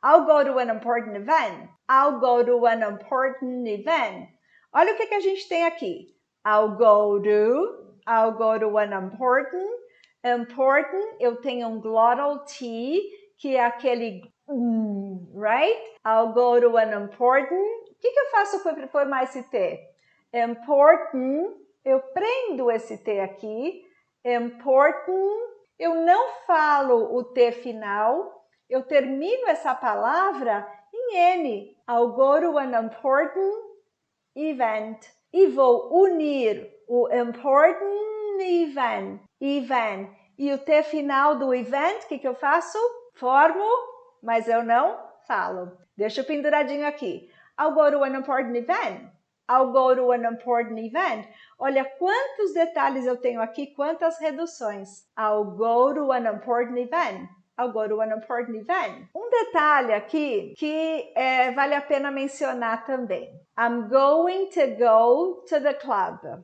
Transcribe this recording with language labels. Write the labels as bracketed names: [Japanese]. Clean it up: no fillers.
[English] I'll go to an important event. I'll go to an important event. [Portuguese] Olha o que a gente tem aqui. [English] I'll go to an important. [Portuguese] Important, eu tenho um glottal T, que é aquele right? [English] I'll go to an important. [Portuguese] O que eu faço para formar esse T? Important, eu prendo esse T aqui. Important, eu não falo o T final, eu termino essa palavra em N. [English] I'll go to an important event. [Portuguese] E vou unir o important event. E o T final do event, o que eu faço? Formo, mas eu não falo. Deixa penduradinho aqui. [English] I'll go to an important event. I'll go to an important event. [Portuguese] Olha quantos detalhes eu tenho aqui, quantas reduções. [English] I'll go to an important event. I'll go to an important event. [Portuguese] Um detalhe aqui que vale a pena mencionar também. [English] I'm going to go to the club.